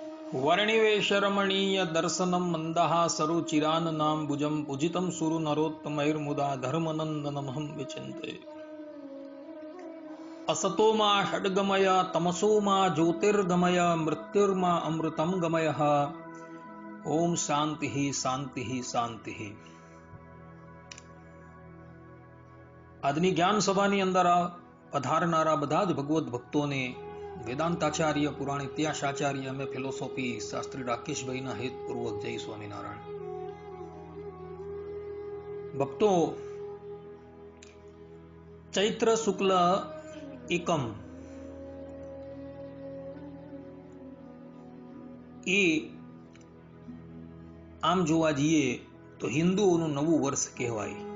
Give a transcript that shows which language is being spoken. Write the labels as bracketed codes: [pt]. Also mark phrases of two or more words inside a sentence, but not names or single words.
[sa] वर्णिवेशरमणीय दर्शनम मंदहासरुचिराननाम्बुजं पूजितं सुरु नरोत्तमैर्मुदा धर्मनन्दनमहं विचिन्ते। असतो मा षड्गमय तमसो मा ज्योतिर्गमय मृत्युर्मा अमृतं गमयः। ओम शांति शांति शांति। [gu] આજની જ્ઞાન સભાની અંદર પધારનારા બધા જ ભગવત ભક્તોને વેદાંતાચાર્ય પુરાણ ઇતિહાસાચાર્ય અમે ફિલોસોફી શાસ્ત્રી રાકેશભાઈના હેતપૂર્વક જય સ્વામિનારાયણ। ભક્તો, ચૈત્ર શુક્લ એકમ એ આમ જોવા જઈએ તો હિન્દુઓનું નવું વર્ષ કહેવાય।